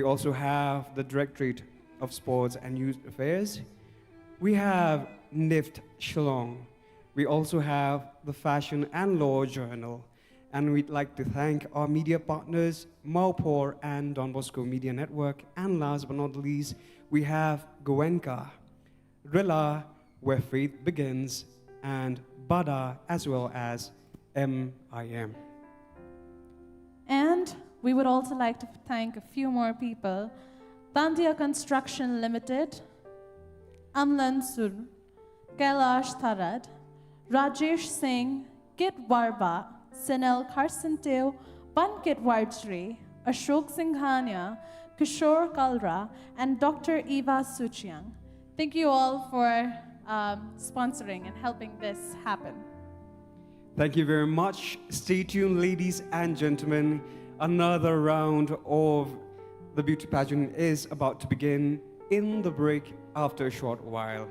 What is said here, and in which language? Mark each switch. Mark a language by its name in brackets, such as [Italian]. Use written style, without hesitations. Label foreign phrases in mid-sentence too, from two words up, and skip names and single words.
[English] also have the Directorate of Sports and Youth Affairs, we have NIFT Shillong, we also have the Fashion and Law Journal, and we'd like to thank our media partners, Maupor and Don Bosco Media Network, and last but not least, we have Goenka, Rilla, Where Faith Begins, and Bada, as well as MIM. And we would also like to thank a few more people. Tandia Construction Limited, Amlan Sur, Kailash Tharad, Rajesh Singh, Kit Warba, Senel Karsantev, Pankit Wardjri, Ashok Singhania, Kishore Kalra, and Dr. Eva Suchiang. Thank you all for sponsoring and helping this happen. Thank you very much. Stay tuned, ladies and gentlemen. Another round of the beauty pageant is about to begin in the break after a short while.